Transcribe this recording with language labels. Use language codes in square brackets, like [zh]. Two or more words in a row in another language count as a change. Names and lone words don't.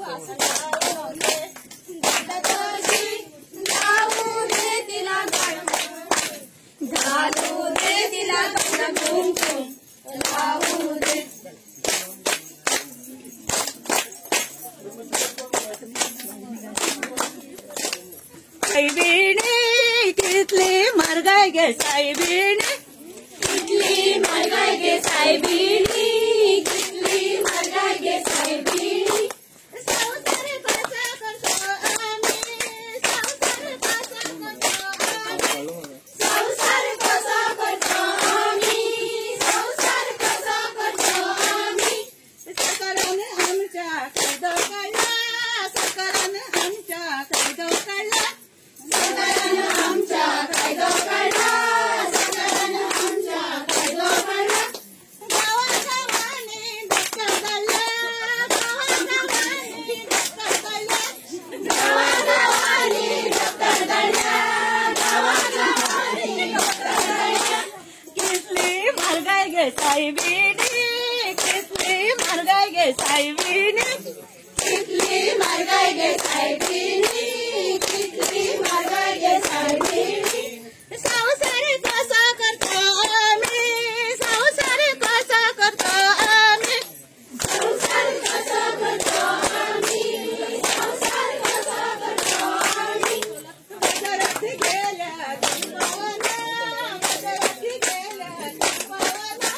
[mr] घालू दे तिला कुमकुम लावू दे. [kok] सायबिणी कितली मारगाय गे सायबिणी, कितली मारगाय गे सायबिणी, कितली मारगाय गे सायबिणी. [mr] संसार कसा करतो आम्ही, संसार कसा करतो आम्ही, संसार कसा करतो आम्ही, संसार कसा करतो आम्ही. सरकारानं आमच्या कायदा काढला, सरकारानं आमच्या कायदा काढला, सरकारानं आमच्या कायदा काढला, सरकारानं आमच्या कायदा काढला. गावागावाने डॉक्टर काढला, गावागावाने डॉक्टर काढला, गावागावाने डॉक्टर काढला, गावागावाने डॉक्टर काढला. [kok] किसली मारगाय गे सायबिणी, किसली मारगाय गे सायबिणी, कितली मारगाय गे सायबिणी, कितली मारगाय गे सायबिणी. [mr] संसार कसा करतो आम्ही, संसार कसा करतो आम्ही, संसार कसा करतो आम्ही, संसार कसा करतो आम्ही. बाजारात गेल्या दुर्भावना, बाजारात गेल्या दुर्भावना,